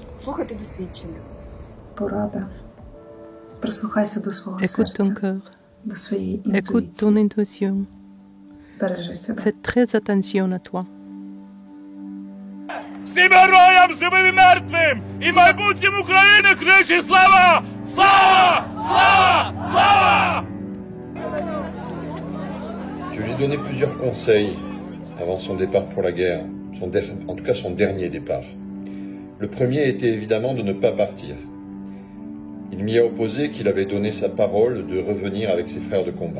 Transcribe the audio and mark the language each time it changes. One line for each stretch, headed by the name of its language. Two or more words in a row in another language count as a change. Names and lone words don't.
French: Écoute ton cœur, écoute ton intuition. Fais très attention à toi.
Ukrainian: Всім героям, живим і мертвим! І майбутнім України кричі слава! Слава! Слава! Слава!
French: Je lui ai donné plusieurs conseils avant son départ pour la guerre, en tout cas son dernier départ. Le premier était évidemment de ne pas partir. Il m'y a opposé qu'il avait donné sa parole de revenir avec ses frères de combat.